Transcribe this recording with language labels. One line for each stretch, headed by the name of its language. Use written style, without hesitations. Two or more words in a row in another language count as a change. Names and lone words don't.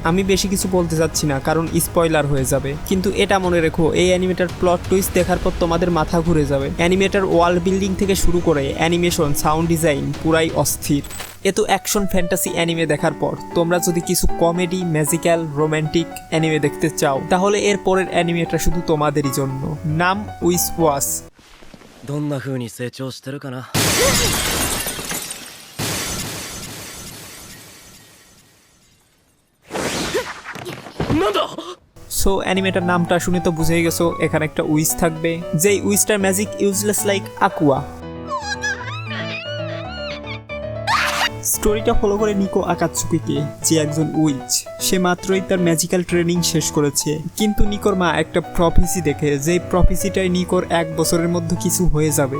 Bangla: আমি বেশি কিছু বলতে চাচ্ছি না কারণ স্পয়লার হয়ে যাবে, কিন্তু এটা মনে রেখো এই অ্যানিমেটার
English: plot twist
Bangla: দেখার পর তোমাদের মাথা ঘুরে যাবে। অ্যানিমেটার
English: world building
Bangla: থেকে শুরু করে অ্যানিমেশন,
English: sound design
Bangla: পুরাই অস্থির। এত
English: action fantasy anime
Bangla: দেখার পর তোমরা যদি কিছু
English: comedy, magical, romantic anime
Bangla: দেখতে চাও তাহলে এর পরের অ্যানিমেটা শুধু তোমাদেরই জন্য। নাম উইচ ওয়াচ।
Japanese: どんな風に成長してるかな。なんだ。
Bangla: সো অ্যানিমেটার নামটা শুনে তো বুঝেই গেছো এখানে একটা উইচ থাকবে, যেই উইচটার
English: magic useless like Aqua.
Bangla: স্টোরিটা ফলো করে নিকো আকাতসুকিকে, যে একজন উইচ। সে মাত্রই তার
English: magical training
Bangla: শেষ করেছে, কিন্তু নিকোর মা একটা প্রফেসি দেখে, যেই প্রফেসিটাই নিকোর 1 বছরের মধ্যে কিছু হয়ে যাবে।